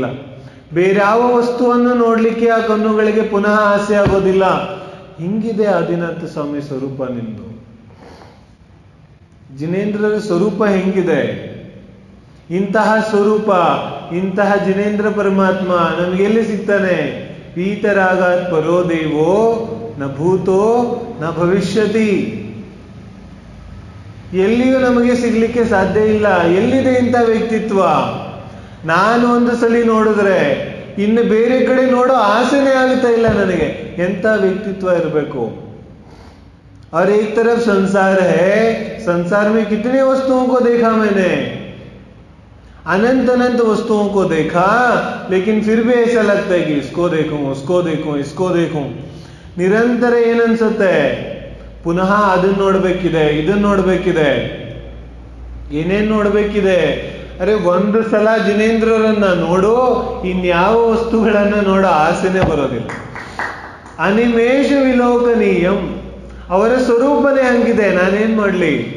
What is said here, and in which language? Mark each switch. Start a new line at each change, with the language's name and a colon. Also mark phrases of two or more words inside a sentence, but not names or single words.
Kannada: ಬೇರ್ಯಾವ ವಸ್ತುವನ್ನು ನೋಡ್ಲಿಕ್ಕೆ ಆ ಕಣ್ಣುಗಳಿಗೆ ಪುನಃ ಆಸೆ ಆಗೋದಿಲ್ಲ. ಹಿಂಗಿದೆ ಆದಿನಾಥ ಸ್ವಾಮಿ ಸ್ವರೂಪ ನಿಂದು. ಜಿನೇಂದ್ರರ ಸ್ವರೂಪ ಹೆಂಗಿದೆ? ಇಂತಹ ಸ್ವರೂಪ, ಇಂತಹ ಜಿನೇಂದ್ರ ಪರಮಾತ್ಮ ನಮಗೆಲ್ಲಿ ಸಿಗ್ತಾನೆ?
Sanskrit: ಪೀತರಾಗಾತ್ ಪರೋ ದೇವೋ ನ ಭೂತೋ ನ ಭವಿಷ್ಯತಿ.
Kannada: ಎಲ್ಲಿಯೂ ನಮಗೆ ಸಿಗ್ಲಿಕ್ಕೆ ಸಾಧ್ಯ ಇಲ್ಲ. ಎಲ್ಲಿದೆ ಇಂಥ ವ್ಯಕ್ತಿತ್ವ? ನಾನು ಒಂದು ಸಲ ನೋಡಿದ್ರೆ ಇನ್ನು ಬೇರೆ ಕಡೆ ನೋಡೋ ಆಸೆನೇ ಆಗುತ್ತಾ ಇಲ್ಲ ನನಗೆ. ಎಂತ ವ್ಯಕ್ತಿತ್ವ ಇರಬೇಕು.
Hindi: और एक तरफ संसार है, संसार में कितने वस्तुओं को देखा मैंने, अनंत अनंत वस्तुओं को देखा, लेकिन फिर भी ऐसा लगता है कि इसको देखूं, उसको देखूं, इसको देखूं.
Kannada: ನಿರಂತರ ಏನನ್ಸುತ್ತೆ? ಪುನಃ ಅದನ್ನ ನೋಡ್ಬೇಕಿದೆ, ಇದನ್ನ ನೋಡ್ಬೇಕಿದೆ, ಏನೇನ್ ನೋಡ್ಬೇಕಿದೆ. ಅರೆ ಒಂದು ಸಲ ಜಿನೇಂದ್ರರನ್ನ ನೋಡು, ಇನ್ಯಾವ ವಸ್ತುಗಳನ್ನ ನೋಡೋ ಆಸೆನೆ ಬರೋದಿಲ್ಲ.
Sanskrit: ಅನಿಮೇಷ ವಿಲೋಕನೀಯಂ.
Kannada: ಅವರ ಸ್ವರೂಪನೇ ಹಂಗಿದೆ, ನಾನೇನ್ ಮಾಡ್ಲಿ?